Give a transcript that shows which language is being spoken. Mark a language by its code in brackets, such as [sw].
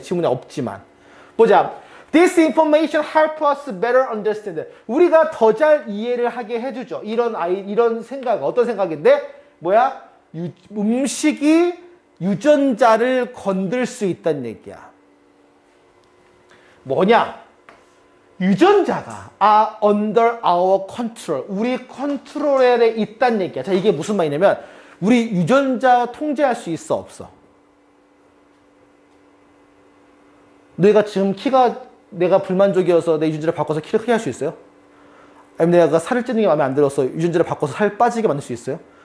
[ko] 지문에 없지만. 보자. [en] This information help us better understand. [ko] 우리가 더 잘 이해를 하게 해주죠. 이런 생각. 어떤 생각인데? 뭐야? 음식이 유전자를 건들 수 있다는 얘기야. 뭐냐? 유전자가 [en] are under our control. [ko] 우리 컨트롤에 있다는 얘기야. 자, 이게 무슨 말이냐면 우리 유전자 통제할 수 있어, 없어? 내가 지금 내가 불만족이어서 내 유전자를 바꿔서 키를 크게 할 수 있어요? 아니면 내가 살을 찌는 게 마음에 안 들어서 유전자를 바꿔서 살 빠지게 만들 수 있어요?